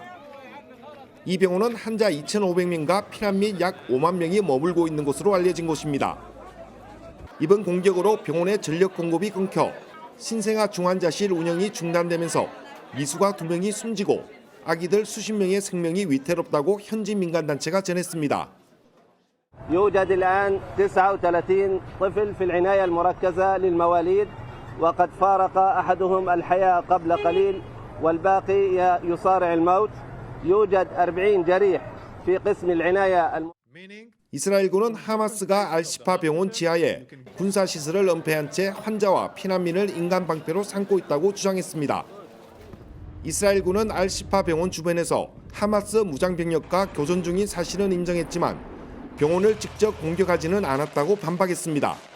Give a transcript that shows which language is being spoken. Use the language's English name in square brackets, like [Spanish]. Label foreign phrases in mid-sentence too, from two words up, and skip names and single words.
[Korean] 이 병원은 환자 2,500명과 피난 및 약 5만 명이 머물고 있는 곳으로 알려진 곳입니다. 이번 공격으로 병원의 전력 공급이 끊겨 신생아 중환자실 운영이 중단되면서 미수가 2명이 숨지고 아기들 수십 명의 생명이 위태롭다고 현지 민간단체가 전했습니다. [Arabic] يوجد الآن 39 طفل في العناية المركزة للمواليد وقد فارق أحدهم الحياة قبل قليل والباقي يصارع الموت. يوجد 40 جريح في قسم العناية. [Korean] 이스라엘군은 하마스가 알시파 병원 지하에 군사시설을 은폐한 채 환자와 피난민을 인간 방패로 삼고 있다고 주장했습니다. 이스라엘군은 알시파 병원 주변에서 하마스 무장병력과 교전 중인 사실은 인정했지만 병원을 직접 공격하지는 않았다고 반박했습니다.